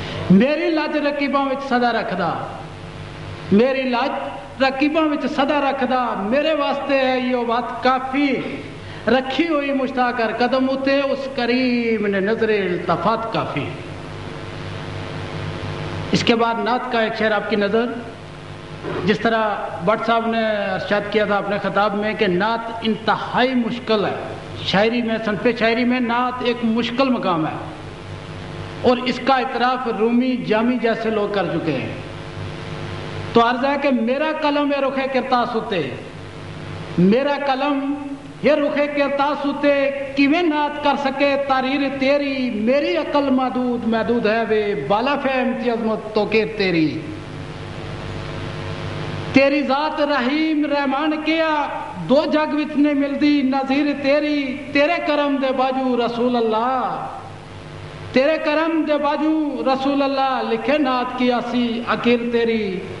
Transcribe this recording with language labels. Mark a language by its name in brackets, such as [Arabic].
[Punjabi] میری لج رقیباں وچ صدا رکھدا, میری لج رقیباں وچ صدا رکھدا, میرے واسطے ہے یہ بات کافی. رکھی ہوئی مشتاق کر قدم اتے اس کریم نے نظر التفات کافی. [Urdu] اس کے بعد نعت کا ایک شعر آپ کی نظر, جس طرح بٹ صاحب نے ارشاد کیا تھا اپنے خطاب میں کہ نعت انتہائی مشکل ہے. شاعری میں, صنف شاعری میں نعت ایک مشکل مقام ہے اور اس کا اعتراف رومی جامی جیسے لوگ کر چکے ہیں. تو عرض ہے کہ [Punjabi] میرا قلم یہ رخے کرتاس ہوتے, میرا قلم یہ رخے کرتاس ہوتے, کیویں نعت کر سکے تاریر تیری, میری عقل محدود ہے وے بالا فہم کی عظمت تو کہ تیری. تیری ذات رحیم رحمان کیا, 2 جگ وچ نہیں ملدی نظیر تیری. تیرے کرم دے باجو رسول اللہ, تیرے کرم دے باجو رسول اللہ, لکھے نعت کی آسی عقیر تیری.